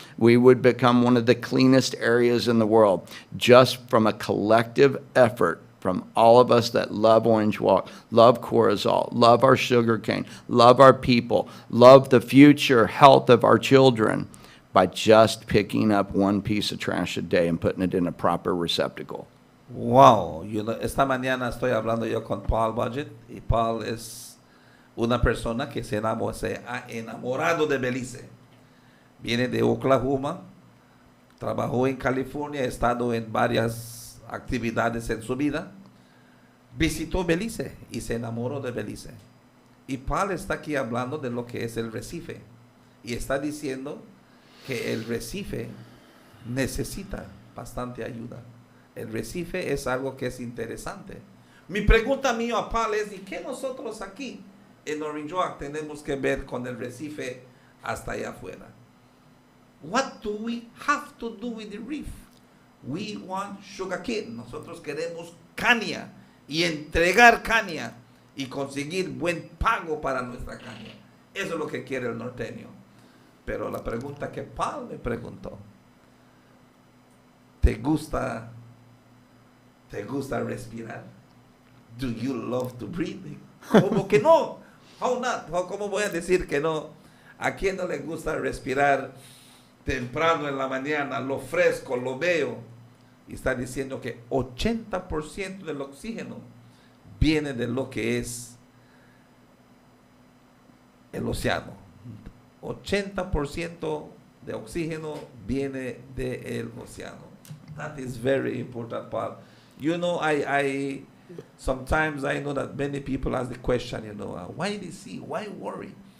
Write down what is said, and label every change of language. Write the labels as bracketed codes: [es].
[en] We would become one of the cleanest areas in the world, just from a collective effort from all of us that love Orange Walk, love Corozal, love our sugarcane, love our people, love the future health of our children, by just picking up one piece of trash a day and putting it in a proper receptacle. [es] Wow, esta mañana estoy hablando yo con Paul Budget, y Paul es una persona que se ha enamorado de Belize. Viene de Oklahoma, trabajó en California, ha estado en varias actividades en su vida, visitó Belice y se enamoró de Belice. Y Paul está aquí hablando de lo que es el Recife, y está diciendo que el Recife necesita bastante ayuda. El Recife es algo que es interesante. Mi pregunta mía a Paul es, ¿y qué nosotros aquí en Orange Walk tenemos que ver con el Recife hasta allá afuera? [en] What do we have to do with the reef? We want sugarcane. [es] Nosotros queremos caña y entregar caña y conseguir buen pago para nuestra caña. Eso es lo que quiere el norteño. Pero la pregunta que Paul me preguntó, ¿te gusta respirar? [en] Do you love to breathe? [es] ¿Cómo que no? [en] How not? [es] ¿Cómo voy a decir que no? ¿A quién no le gusta respirar temprano en la mañana, lo fresco, lo veo? Y está diciendo que 80% del oxígeno viene de lo que es el océano. 80% de oxígeno viene del océano. [en] That is very important, Paul. You know, I sometimes I know that many people ask the question, why DC? Why worry?